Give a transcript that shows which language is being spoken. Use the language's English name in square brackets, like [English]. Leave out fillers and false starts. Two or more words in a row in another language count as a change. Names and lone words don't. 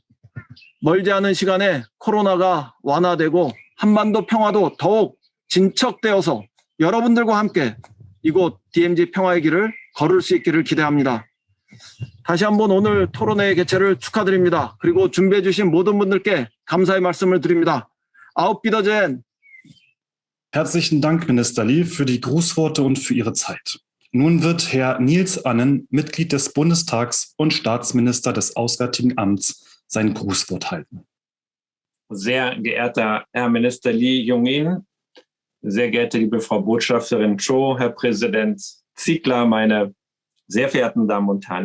[Korean] 멀지 않은 시간에 코로나가 완화되고 한반도 평화도 더욱 진척되어서 여러분들과 함께 이곳 DMZ 평화의 길을 걸을 수 있기를 기대합니다. 다시 한번 오늘 토론회의 개최를 축하드립니다. 그리고 준비해 주신 모든 분들께 감사의 말씀을 드립니다. [German] Auf Wiedersehen. Herzlichen Dank, Minister Lee, für die Grußworte und für Ihre Zeit. Nun wird Herr Niels Annen, Mitglied des Bundestags und Staatsminister des Auswärtigen Amts, sein Grußwort halten. Sehr geehrter Herr Minister Lee Jong-in, sehr geehrte liebe Frau Botschafterin Cho, Herr Präsident Ziegler, meine sehr verehrten Damen und Herren.